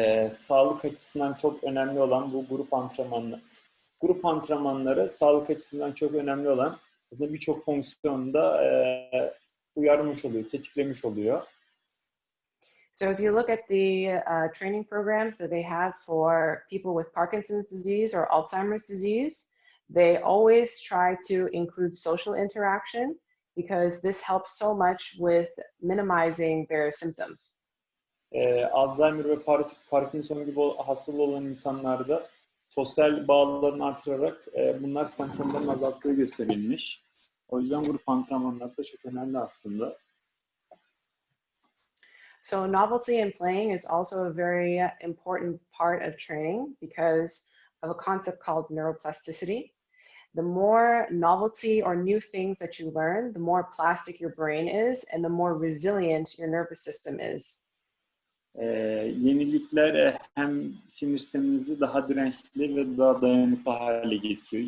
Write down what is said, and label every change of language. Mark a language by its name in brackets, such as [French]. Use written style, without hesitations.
[Turkish] Sağlık açısından çok önemli olan bu grup antrenmanları. Grup antrenmanları sağlık açısından çok önemli olan aslında birçok fonksiyonda uyarmış oluyor, tetiklemiş oluyor. [English] So if you look at the training programs that they have for people with Parkinson's disease or Alzheimer's disease, they always try to include social interaction because this helps so much with minimizing their symptoms. [Turkish] Alzheimer ve Parkinson gibi hastalığı olan insanlarda sosyal bağlarını artırarak bunlar semptomların azalttığı gösterilmiş. O yüzden grup antrenmanları da çok önemli aslında. [English] So novelty in playing is also a very important part of training because of a concept called neuroplasticity. The more novelty or new things that you learn, the more plastic your brain is and the more resilient your nervous system is. [Turkish] Yenilikler hem sinir sisteminizi daha dirençli ve daha dayanıklı hale getiriyor.